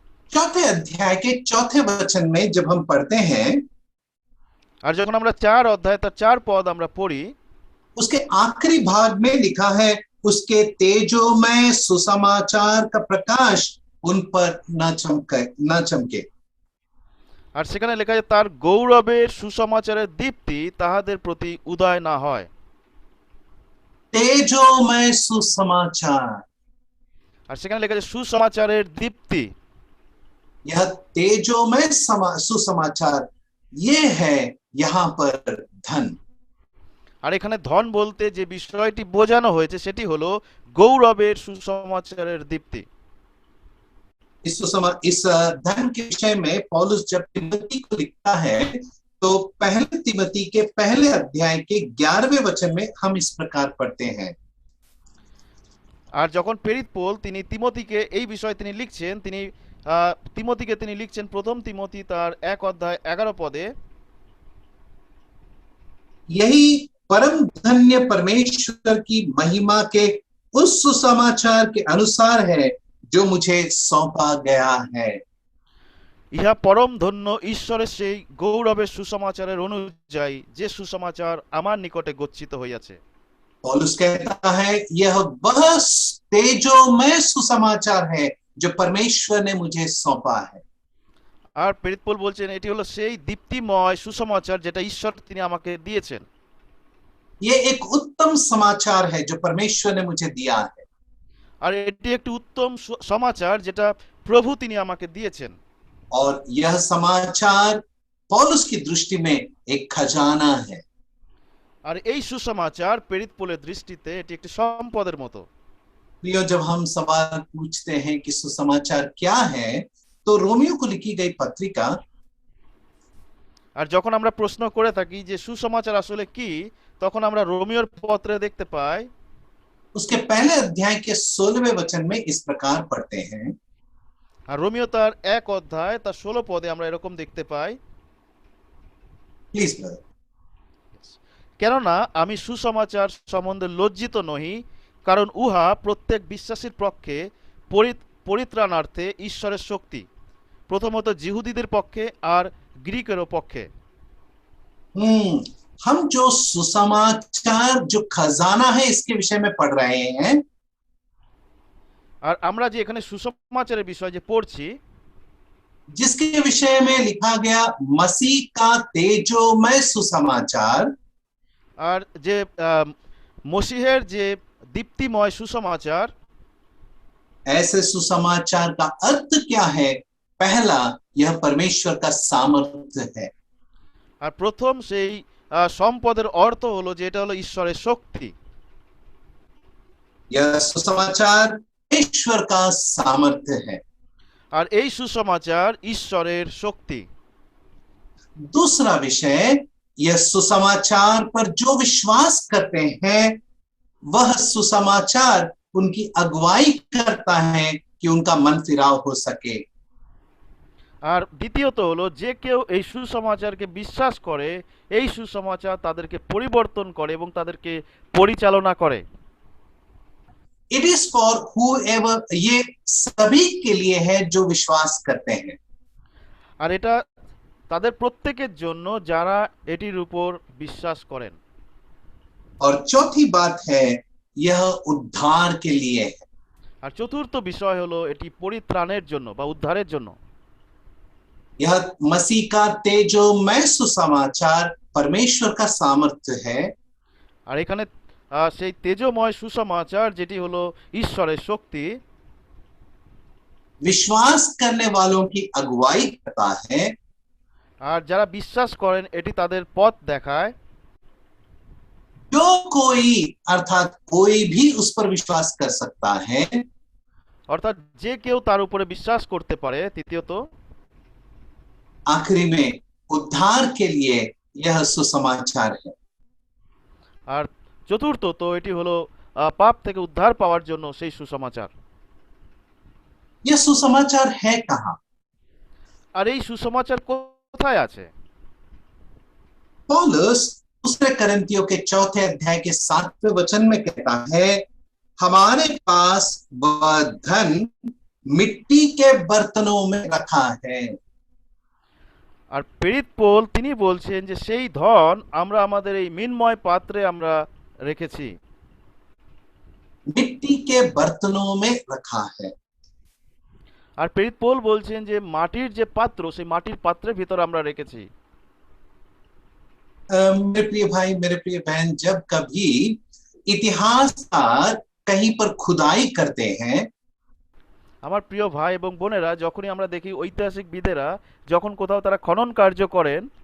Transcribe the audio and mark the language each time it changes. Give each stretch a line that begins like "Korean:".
Hindi: चौथे अध्याय के चौथे वचन में जब हम पढ़ते हैं,
Bangla: আর যখন আমরা 4 অধ্যায় তার 4 পদ আমরা পড়ি,
Hindi: उसके आखिरी भाग में लिखा है, उसके तेजोमय सुसमाचार का प्रकाश उन पर न चमके।
Bangla: আর সেখানে লেখা আছে তার গৌরবের সুসমাচারের দীপ্তি তাহাদের প্রতি উদয় না হয়।
Hindi: तेजोमय सुसमाचार,
Bangla: আর সেখানে লেখা আছে সুসমাচারের দীপ্তি।
Hindi: यह तेजोमय सुसमाचार ये है यहाँ पर धन।
Bangla: আর এখানে ধন বলতে যে বিষয়টি বোঝানো হয়েছে সেটি হলো গৌরবের সুসমাচারের দীপ্তি।
Hindi: इस धन के विषय में पौलुस जब तिमोथी को लिखता है तो पहले तिमोथी के पहले अध्याय के 11वें वचन में हम इस प्रकार पढ़ते हैं।
Bangla: আর যখন প্রেরিত পৌল তিনি তিমোথীকে এই বিষয় তিনি লিখছেন, তিনি তিমোথীকে তিনি লিখছেন প্রথম তিমোথী তার 1 অধ্যায় 11 পদে,
Hindi: यही परम धन्य परमेश्वर की महिमा के उस सुसमाचार के अनुसार है जो मुझे सौंपा गया है।
Bangla: ইহা পরম ধন্য ঈশ্বরের সেই গৌরবের সুসমাচারের অনুযায়ী যে সুসমাচার আমার নিকটে গচ্ছিত হইয়াছে।
Hindi: पौलुस कहता है यह वह तेजोमय सुसमाचार है जो परमेश्वर ने मुझे सौंपा है।
Bangla: আর প্রেরিত পৌল বলছেন এটি হলো সেই দীপ্তিময় সুসমাচার যেটা ঈশ্বর তিনি আমাকে দিয়েছেন।
Hindi: ये एक उत्तम समाचार है जो परमेश्वर ने मुझे दिया है।
Bangla: আর এটি একটি উত্তম সমাচার যেটা প্রভু তিনি আমাকে দিয়েছেন।
Hindi: और यह समाचार पौलुस की दृष्टि में एक खजाना है।
Bangla: আর এই সুসমাচার প্রেরিত পৌলের দৃষ্টিতে এটি একটি সম্পদের মতো।
Hindi: प्रियो, जब हम सवाल पूछते हैं कि सुसमाचार क्या है तो रोमियो को लिखी गई पत्रिका,
Bangla: আর যখন আমরা প্রশ্ন করে থাকি যে সুসমাচার আসলে কি, তখন আমরা রোমিওর পত্রে দেখতে পাই
Hindi: उसके पहले अध्याय के 16वें वचन में इस प्रकार पढ़ते हैं।
Bangla: আর রোমিও তার 1 অধ্যায় তার 16 পদে আমরা এরকম দেখতে পাই,
English: Please brother.
Bangla: কেননা আমি সুসমাচার সম্বন্ধে লজ্জিত নহি, কারণ উহা প্রত্যেক বিশ্বাসীর পক্ষে পরিত্রাণার্থে ঈশ্বরের শক্তি, প্রথমত জিহুদীদের পক্ষে আর গ্রীকেরও পক্ষে।
Hindi: हम जो सुसमाचार जो खजाना है इसके विषय में पढ़ रहे हैं,
Bangla: আর আমরা যে এখানে সুসমাচারের বিষয় যে পড়ছি,
Hindi: जिसके विषय में लिखा गया मसीह का तेजोमय सुसमाचार,
Bangla: আর যে মসিহের যে দীপ্তিময় সুসমাচার,
Hindi: ऐसे सुसमाचार का अर्थ क्या है? पहला, यह परमेश्वर का सामर्थ्य है।
Bangla: আর প্রথম সেই সম্পদের অর্থ হলো যে এটা হলো ঈশ্বরের শক্তি।
Hindi: यह सुसमाचार ईश्वर का सामर्थ्य है।
Bangla: আর এই সুসমাচার ঈশ্বরের শক্তি।
Hindi: दूसरा विषय, यह सुसमाचार पर जो विश्वास करते हैं वह सुसमाचार उनकी अगुवाई करता है कि उनका मन फिराव हो सके।
Bangla: আর দ্বিতীয়ত হলো যে কেউ এই সুসমাচারকে বিশ্বাস করে, এই সুসমাচার তাদেরকে পরিবর্তন করে এবং তাদেরকে পরিচালনা করে।
English: it is for whoever,
Hindi: ये सभी के लिए है जो विश्वास करते हैं।
Bangla: আর এটা তাদের প্রত্যেকের জন্য যারা এটির উপর বিশ্বাস করেন।
Hindi: और चौथी बात है, यह उद्धार के लिए है।
Bangla: আর চতুর্থ বিষয় হলো এটি পরিত্রাণের জন্য বা উদ্ধারের জন্য।
Hindi: यह मसीह का तेजोमय सुसमाचार परमेश्वर का सामर्थ्य है।
Bangla: আর এখানে সেই তেজময় সুসমাচার যেটি হলো ঈশ্বরের শক্তি,
Hindi: विश्वास करने वालों की अगुवाई करता है।
Bangla: আর যারা বিশ্বাস করেন এটি তাদের পথ দেখায়।
Hindi: जो कोई, अर्थात कोई भी उस पर विश्वास कर सकता है।
Bangla: অর্থাৎ যে কেউ তার উপরে বিশ্বাস করতে পারে। তৃতীয়ত,
Hindi: आखिरी में उद्धार के लिए यह सुसमाचार है।
Bangla: আর চতুর্থত এটি হলো পাপ থেকে উদ্ধার পাওয়ার জন্য সেই সুসমাচার।
Hindi: यह सुसमाचार है कहाँ?
Bangla: আর এই সুসমাচার কোথায় আছে?
Hindi: पौलुस दूसरे करंथियों के 4 अध्याय के 7वें वचन में कहता है, हमारे पास वह धन मिट्टी के बर्तनों में रखा है।
Bangla: আর প্রেরিত পৌল তিনি বলছেন যে সেই ধন আমরা আমাদের এই মৃন্ময় পাত্রে আমরা রেখেছি।
Hindi: मिट्टी के बर्तनों में रखा है।
Bangla: আর প্রেরিত পৌল বলছেন যে মাটির যে পাত্র, সেই মাটির পাত্রের ভিতর আমরা রেখেছি।
Hindi: मेरे प्रिय भाई, मेरे प्रिय बहन, जब कभी इतिहासकार कहीं पर खुदाई करते हैं,
Bangla: আমার প্রিয় ভাই এবং বোনেরা, যখনই আমরা দেখি ঐতিহাসিকবিদেরা যখন কোথাও তারা খনন কার্য করেন,